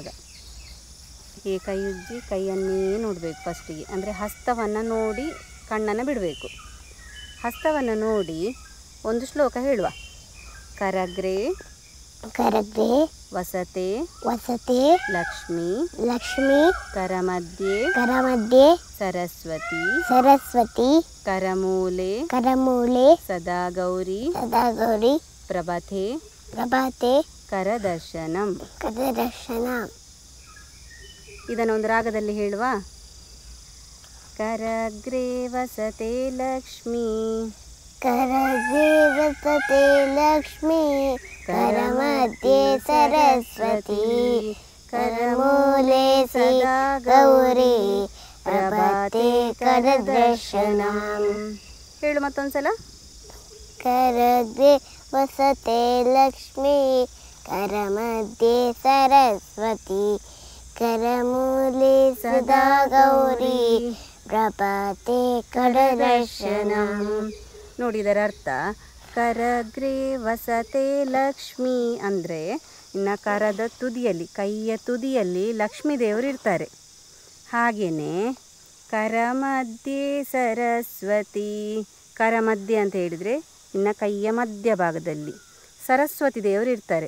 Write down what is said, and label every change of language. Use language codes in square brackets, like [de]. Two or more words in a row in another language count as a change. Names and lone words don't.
[kn] ಹೀಗೆ ಕೈ ಉಜ್ಜಿ ಕೈಯನ್ನೇ ನೋಡಬೇಕು ಫಸ್ಟಿಗೆ. ಅಂದರೆ ಹಸ್ತವನ್ನು ನೋಡಿ ಕಣ್ಣನ್ನು ಬಿಡಬೇಕು. ಹಸ್ತವನ್ನು ನೋಡಿ ಒಂದು ಶ್ಲೋಕ ಹೇಳುವ. [sa] ಕರಗ್ರೆ ಕರಗ್ರೆ ವಸತೆ ವಸತೆ ಲಕ್ಷ್ಮಿ ಲಕ್ಷ್ಮಿ ಕರಮಧ್ಯೆ ಕರಮಧ್ಯೆ ಸರಸ್ವತಿ ಸರಸ್ವತಿ ಕರಮೂಲೆ ಕರಮೂಲೆ ಸದಾ ಗೌರಿ ಸದಾ ಗೌರಿ ಪ್ರಭತೆ ಪ್ರಭಾತೆ ಕರದರ್ಶನಂ. ಕರದರ್ಶನ. [kn] ಇದನ್ನೊಂದು ರಾಗದಲ್ಲಿ ಹೇಳುವ. [sa] ಕರಗ್ರೆ ವಸತೆ ಲಕ್ಷ್ಮಿ ಕರಗ್ರೆ ವಸತೆ ಲಕ್ಷ್ಮಿ ಕರಮಧ್ಯೆ ಸರಸ್ವತಿ ಕರಮೂಲೆ ಸದಾ ಗೌರಿ ಪ್ರಭಾತೆ ಕರದರ್ಶನಂ. [kn] ಹೇಳು ಮತ್ತೊಂದ್ಸಲ. [sa] ಕರಗ್ರೆ ವಸತೆ ಲಕ್ಷ್ಮಿ ಕರಮಧ್ಯೆ ಸರಸ್ವತಿ ಕರಮೂಲೆ ಸದಾ ಗೌರಿ ಪ್ರಭಾತೆ ಕರದರ್ಶನಂ. [kn] ನೋಡಿ, ಇದರ ಅರ್ಥ [sa] ಕರಗ್ರೆ ವಸತೆ ಲಕ್ಷ್ಮಿ [kn] ಅಂದರೆ ಇನ್ನು ಕರದ ತುದಿಯಲ್ಲಿ, ಕೈಯ ತುದಿಯಲ್ಲಿ ಲಕ್ಷ್ಮೀ ದೇವರು ಇರ್ತಾರೆ. ಹಾಗೆಯೇ [sa] ಕರಮಧ್ಯೆ ಸರಸ್ವತಿ, [kn] ಕರಮಧ್ಯೆ ಅಂತ ಹೇಳಿದರೆ ಇನ್ನು ಕೈಯ ಮಧ್ಯಭಾಗದಲ್ಲಿ ಸರಸ್ವತಿ ದೇವರು ಇರ್ತಾರೆ.